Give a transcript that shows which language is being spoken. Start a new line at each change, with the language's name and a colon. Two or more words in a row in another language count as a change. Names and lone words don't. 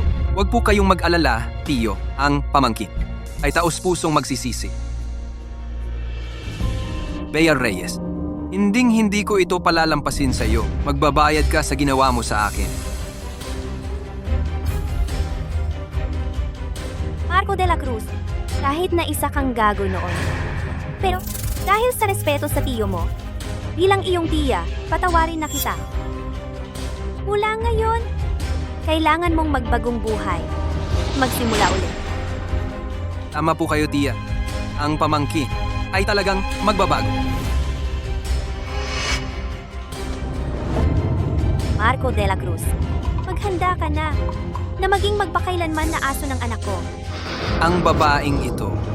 Filipino: Huwag po kayong mag-alala, Tiyo. Ang pamangkin ay taos-pusong magsisisi. Bea Reyes, hindi ko ito palalampasin sa iyo. Magbabayad ka sa ginawa mo sa akin. Marco de la Cruz, kahit na isa kang gago noon. Pero dahil sa respeto sa tiyo mo, bilang iyong tiya, patawarin na kita. Mula ngayon, kailangan mong magbagong buhay. Magsimula ulit. Tama po kayo, Tiya. Ang pamangkin ay talagang magbabago. Marco de la Cruz, maghanda ka na maging magpakailanman na aso ng anak ko. Ang babaeng ito